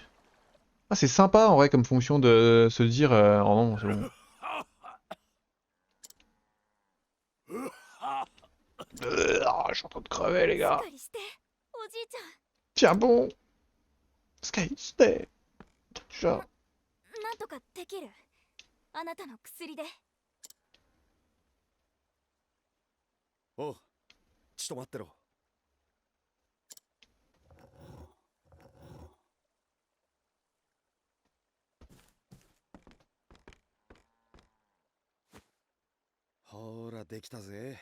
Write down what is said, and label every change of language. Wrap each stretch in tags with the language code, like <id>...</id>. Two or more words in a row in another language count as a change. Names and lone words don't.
<fr>Ah, c'est sympa en vrai comme fonction de se dire oh non, c'est bon. Je suis en train de crever, les gars. Tiens bon. Sky, stay. Déjà.</fr> <ja>なんとかできる。あなたの薬で。おう、ちょっと待ってろ。ほら、できたぜ。</ja>